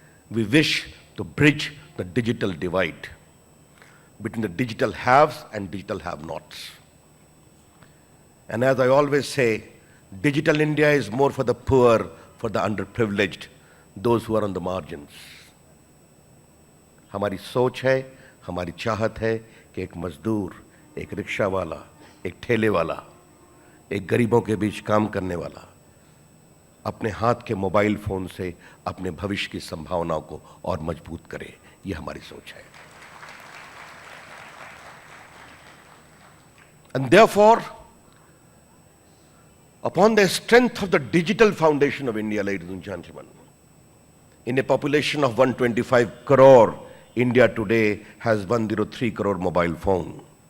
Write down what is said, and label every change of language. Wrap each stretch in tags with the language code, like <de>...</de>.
<en>We wish to bridge the digital divide between the digital haves and digital have-nots. And as I always say, Digital India is more for the poor, for the underprivileged, those who are on the margins.</en> <hi>हमारी सोच है, हमारी चाहत है कि एक मजदूर, एक रिक्शा वाला, एक ठेले वाला, एक गरीबों के बीच काम करने वाला अपने हाथ के मोबाइल फोन से अपने भविष्य की संभावनाओं को और मजबूत करे, ये हमारी सोच है.</hi> <en>And therefore, upon the strength of the digital foundation of India, ladies and gentlemen, in a population of 125 crore, India today has 103 crore mobile phone.</en>